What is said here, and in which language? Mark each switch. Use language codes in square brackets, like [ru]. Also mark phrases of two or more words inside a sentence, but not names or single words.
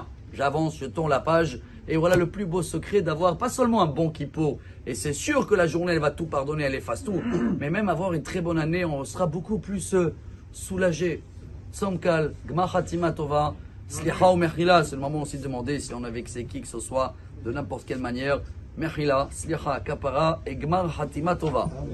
[fr] J'avance, je tourne la page, et voilà le plus beau secret d'avoir pas seulement un bon Kippour, et c'est sûr que la journée, elle va tout pardonner, elle efface tout, mais même avoir une très bonne année, on sera beaucoup plus soulagé. Samkal, [he] גמר חתימה טובה, סליחה ומחילה, [fr] c'est le moment aussi de demander si on a vexé qui que ce soit, de n'importe quelle manière. [he] מחילה סליחה כפרה et גמר חתימה טובה.